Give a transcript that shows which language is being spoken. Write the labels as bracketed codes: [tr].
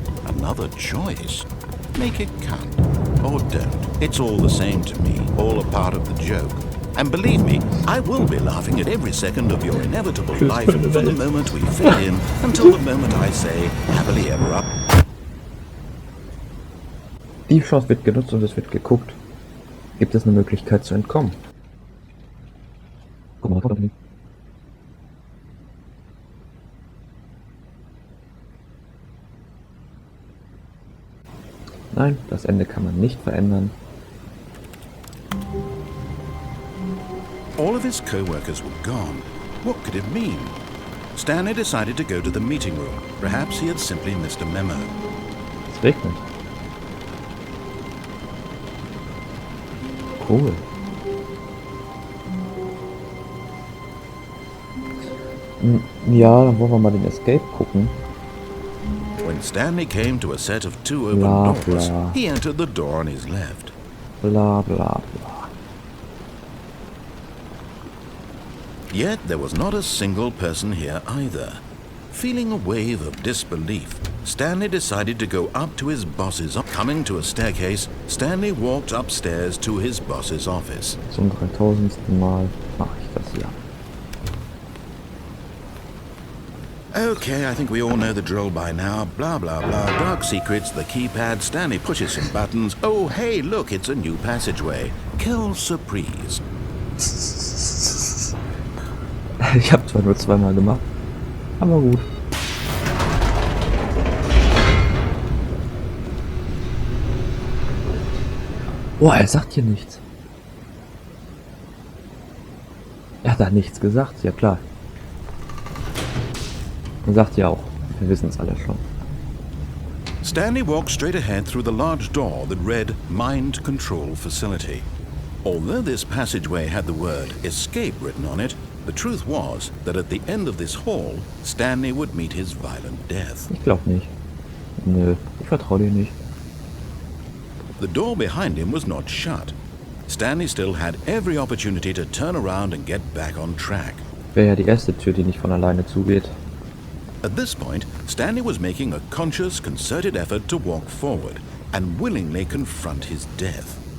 [en] Another choice. Make it count, or don't. It's all the same to me, all a part of the joke. And believe me, I will be laughing at every second of your inevitable life from the moment we fit in until the moment I say, happily ever up. [de] Die Chance wird genutzt und es wird geguckt. Gibt es eine Möglichkeit zu entkommen? Guck mal, nein, das Ende kann man nicht verändern. [en] All of his co-workers were gone. What could it mean? Stanley decided to go to the meeting room. Perhaps he had simply missed a memo. [de] Es regnet. Cool. Ja, dann wollen wir mal den Escape gucken. [en] When Stanley came to a set of two open Blah, doors, blah. he entered the door on his left. Bla bla bla. Yet there was not a single person here either. Feeling a wave of disbelief, Stanley decided to go up to his boss's office. Coming to a staircase, Stanley walked upstairs to his boss's office. [de] Zum 3000. Mal mache ich das ja. [en] Okay, I think we all know the drill by now. Blah, blah, blah. Dark secrets, the keypad. Stanley pushes some buttons. Oh, hey, look, it's a new passageway. [fr] Quelle surprise. [de] Ich habe zwar nur zweimal gemacht, aber gut. Boah, er sagt hier nichts. Er hat da nichts gesagt, ja klar. Er sagt ja auch, wir wissen es alle schon. [en] Stanley walked straight ahead through the large door that read Mind Control Facility. Although this passageway had the word escape written on it, the truth was that at the end of this hall, Stanley would meet his violent death. [de] Ich glaube nicht. Nö, ich vertraue dir nicht. [en] The door behind him was not shut. Stanley still had every opportunity to turn around and get back on track. [de] Wäre ja die erste Tür, die nicht von alleine zugeht. [en] At this point, Stanley was making a conscious, concerted effort to walk forward and willingly confront his death.